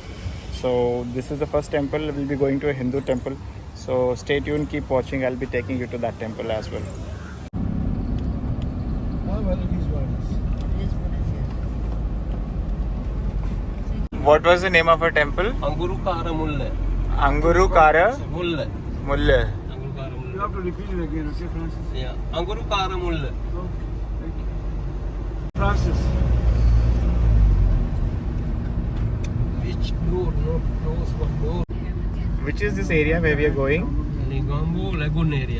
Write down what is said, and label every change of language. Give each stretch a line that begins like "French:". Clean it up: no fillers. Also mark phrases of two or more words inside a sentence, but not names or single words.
English: So this is the first temple. We'll be going to a Hindu temple. So stay tuned, keep watching. I'll be taking you to that temple as well. What was the name of our temple? Angurukara Mulle. Angurukara Mulle. Mulle. Angurukara Mulle. You have to repeat it again, okay, Francis? Yeah. Angurukara Mulle. Okay. Francis. Which door? Not close one door. Which is this area where we are going? Negombo Lagoon area.